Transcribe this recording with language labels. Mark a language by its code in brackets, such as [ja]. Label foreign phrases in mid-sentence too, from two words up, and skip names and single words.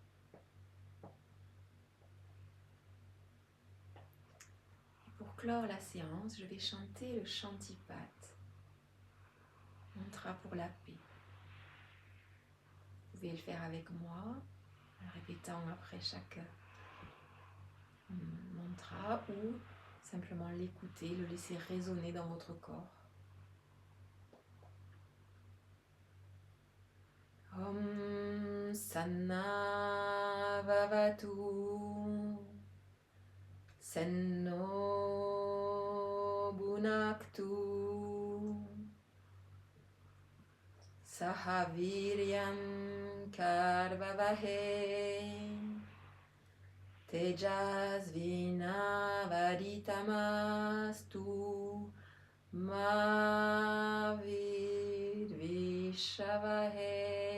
[fr] Pour clore la séance, je vais chanter le Shantipat, mantra pour la paix. Vous pouvez le faire avec moi, en répétant après chaque mantra ou simplement l'écouter, le laisser résonner dans votre corps. [sa] Om Sanna Vavatu Senno Bhunaktu Sahaviryam Karvavahe Tejasvinavaditamastu Ma Vidvishavahe.